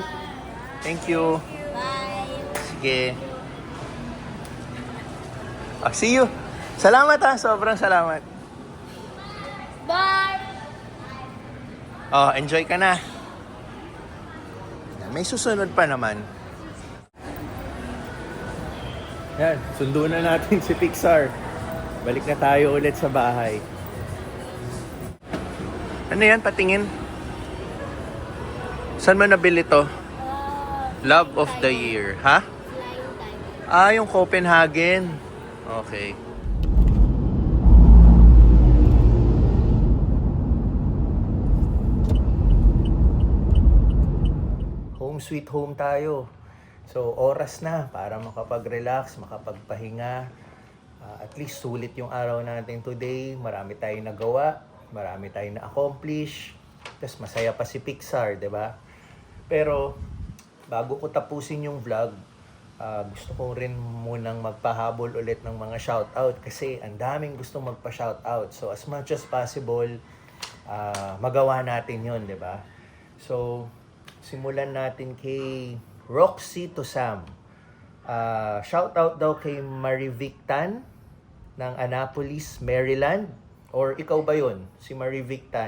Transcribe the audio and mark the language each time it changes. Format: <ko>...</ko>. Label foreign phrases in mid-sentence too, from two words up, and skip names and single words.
<en>Thank you. Bye! Sige. See you.</en> <tl>Salamat ha, sobrang salamat.</tl> <en>Bye!</en> <tl>Oh, enjoy ka na. May susunod pa naman. Yan, sundo na natin si Pixar. Balik na tayo ulit sa bahay. Ano yan? Patingin. Saan mo nabili to?</tl> <en>Love of the Year. Ha? Flying Tiger.</en> <tl>Ah, yung Copenhagen. Okay.</tl> <en>Home sweet home</en> <tl>tayo. So, oras na para makapag-relax, makapagpahinga.</tl> <en>At least</en> <tl>sulit yung araw natin today. Marami tayong nagawa, marami tayong na-accomplish. Tapos masaya pa si Pixar, 'di ba? Pero bago ko tapusin yung vlog, gusto ko rin munang magpahabol ulit ng mga shoutout kasi ang daming gustong magpa-shoutout.</tl> <en>So as much as possible,</en> <tl>magawa natin 'yon, 'di ba? So simulan natin kay Roxy to Sam. Shoutout daw kay Marivic Tan ng Annapolis, Maryland. Or ikaw ba 'yon? Si Marivic Tan.</tl>